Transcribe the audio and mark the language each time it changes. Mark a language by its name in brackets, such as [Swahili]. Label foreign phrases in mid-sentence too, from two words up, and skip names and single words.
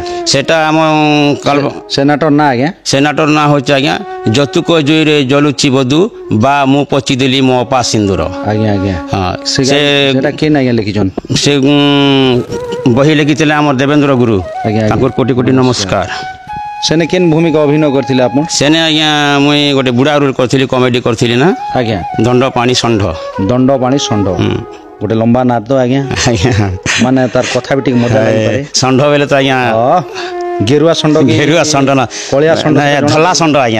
[Odia] ସେଟା ଆମ ସେ ନାଟକ ନା ଆଜ୍ଞା ସେ ନାଟକ ନା ହଉଚେ ଆଜ୍ଞା ଯେତକ ଯୁଇରେ ଜଳୁଚି ବୋହୂ ବା ମୁଁ ପୋଛି ଦେଲି ମୋ ପା ସିନ୍ଦୂର ଆଜ୍ଞା ଆଜ୍ଞା हाँ ସେ ସେଟା କେ ଆଜ୍ଞା ଲେଖିଛନ୍ତି ସେ ବହି ଲେଖିଥିଲେ ଆମର ଦେବେନ୍ଦ୍ର ଗୁରୁ ଆଜ୍ଞା, ଆଜ୍ଞା। ତାଙ୍କର କୋଟି କୋଟି ନମସ୍କାର ସେଣେ କେଉଁ ଭୂମିକା ଅଭିନୟ କରିଥିଲେ ଆପଣ ସେଣେ ଆଜ୍ଞା ମୁଇଁ ଗୋଟେ ବୁଢ଼ା ରୋଲ କରିଥିଲି କମେଡି କରିଥିଲି ନା आज्ञा ଦଣ୍ଡ ପାଣି ଷଣ୍ଢ ଦଣ୍ଡ ପାଣି ଷଣ୍ଢ ଗୋଟେ ଲମ୍ବା ନାଦ ତ ଆଜ୍ଞା आज्ञा ମାନେ ତାର କଥା ବି ଠିକ ମଜା ଲାଗି ପାରେ ଷଣ୍ଢ ବେଳେ ତ ଆଜ୍ଞା ଗେରୁଆ ଷଣ୍ଢ କି ଘେରୁଆ ଷଣ୍ଢ ନା କଳିଆ ଷଣ୍ଢ ଧଳା ଷଣ୍ଢ ଆଜ୍ଞା